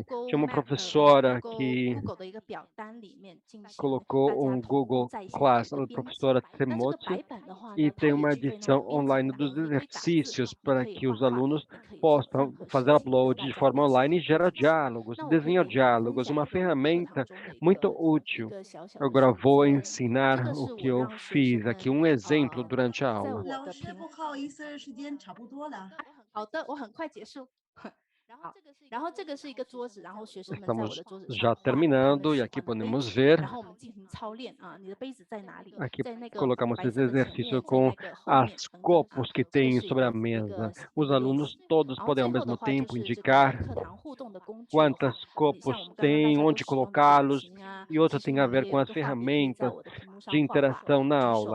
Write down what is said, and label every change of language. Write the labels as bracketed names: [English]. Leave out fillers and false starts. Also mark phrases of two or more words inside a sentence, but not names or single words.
[Portuguese] Tinha uma professora que colocou um Google Class, a professora Temoti, e tem uma edição online dos exercícios para que os alunos possam fazer upload de forma online e gera diálogos, desenha diálogos, uma ferramenta muito útil. Agora vou ensinar o que eu fiz aqui, um exemplo durante a aula. [Chinese] 老师，不好意思，时间差不多了。 [Portuguese] Estamos já terminando e aqui podemos ver. Aqui colocamos esse exercício com as copos que tem sobre a mesa. Os alunos todos podem ao mesmo tempo indicar quantas copos tem, onde colocá-los, e outro tem a ver com as ferramentas de interação na aula.